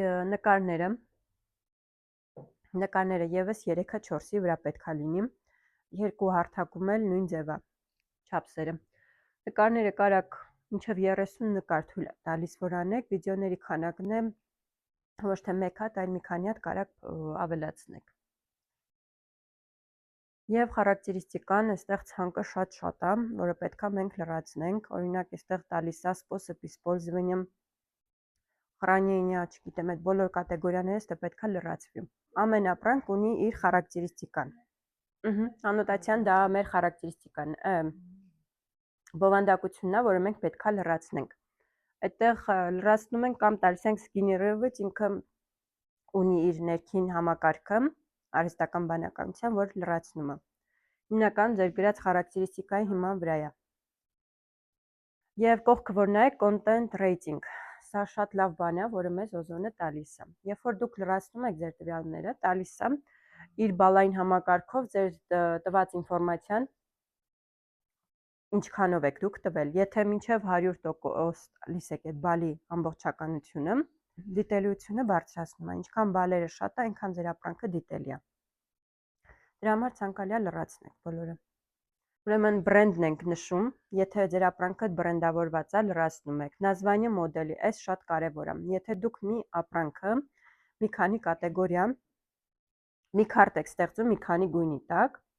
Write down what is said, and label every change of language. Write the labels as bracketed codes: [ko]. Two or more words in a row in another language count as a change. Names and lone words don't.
[hy] նկարները եւս 3-ը 4-ի վրա պետքա լինի, երկու հարթակում էլ նույն ձև է չափսերը։ Նկարները կարաք մինչև 30 նկար թույլ է տալիս որ անեք, վիդեոների քանակն է ոչ թե մեկ հատ, այլ մի քանի հատ կարաք ավելացնեք։ Եվ խարակտերիստիկան այստեղ ցանկը շատ է, որը պետքա մենք լրացնենք, օրինակ այստեղ տալիս է [ru] способ использования хранения, [hy] չգիտեմ, այդ բոլոր կատեգորիաներից դա պետքա լրացվի։ Ամեն ապրանք ունի իր խարակտերիստիկան։ Անոտացիան դա մեր խարակտերիստիկան է, բովանդակությունն է, որը մենք պետքա լրացնենք։ Այդտեղ լրացնում ենք կամ տալիս ենք սգեներირված, ինքը ունի իր ներքին համակարգը, արհեստական բանականության, որ լրացնում է։ Հիմնական ձեր գրած խարակտերիստիկայի հիման վրա է։ Եվ կողքը որ նայեք [en] content rating, [hy] սա շատ լավ բան է, որը մեզ Օզոնը տալիս է։ Երբ որ դուք լրացնում եք ձեր տվյալները, տալիս է իր բալային համակարգով ձեր տված ինֆորմացիան ինչքանով եք դուք տվել։ Եթե մինչև 100% տալիս եք այդ բալի ամբողջականությունը, դիտելիությունը բարձրացնում է, ինչքան բալերը շատ է, այնքան ձեր ապրանքը դիտելի է։ Դրա համար ցանկալի է լրացնեք բոլորը։ Ուրեմն բրենդն ենք նշում, եթե ձեր ապրանքը բրենդավորված է, լրացնում եք։ Название մոդելի, այս շատ կարևոր է։ Եթե դուք մի ապրանքը, մի քանի կատեգորիա, մի քարտ եք ստեղծում մի քանի գույնի տակ,